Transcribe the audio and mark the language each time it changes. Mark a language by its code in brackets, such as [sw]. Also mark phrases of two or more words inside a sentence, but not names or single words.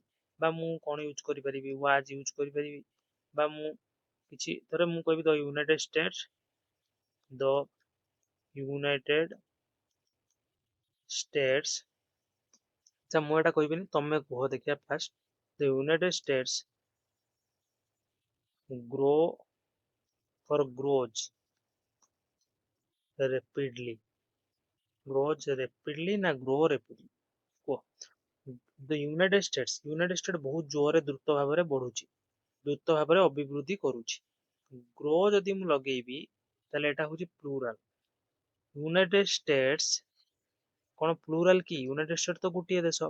[or] ବା ମୁଁ କଣ ୟୁଜ କରିପାରିବି, ୱାଜ ୟୁଜ କରିପାରିବି, ବା ମୁଁ କିଛି ଧର ମୁଁ କହିବି ଦ ୟୁନାଇଟେଡ ଷ୍ଟେଟ୍ସ। ଆଚ୍ଛା ମୁଁ ଏଟା କହିବିନି, ତମେ କୁହ ଦେଖିବା ଫାଷ୍ଟ। [en] the United States grow for grows rapidly, grows rapidly ନା grow rapidly କୁହ। [or] ଦ ୟୁନାଇଟେଡ ଷ୍ଟେଟ୍ ବହୁତ ଜୋରରେ ଦ୍ରୁତ ଭାବରେ ବଢୁଛି, ଦ୍ରୁତ ଭାବରେ ଅଭିବୃଦ୍ଧି କରୁଛି। ଗ୍ରୋ ଯଦି ମୁଁ ଲଗେଇବି ତାହେଲେ ଏଟା ହଉଛି ପ୍ଲୁରାଲ। ୟୁନାଇଟେଡ ଷ୍ଟେଟ୍ସ କଣ ପ୍ଲୁରାଲ କି? ୟୁନାଇଟେଡ ଷ୍ଟେଟ୍ ତ ଗୋଟିଏ ଦେଶ।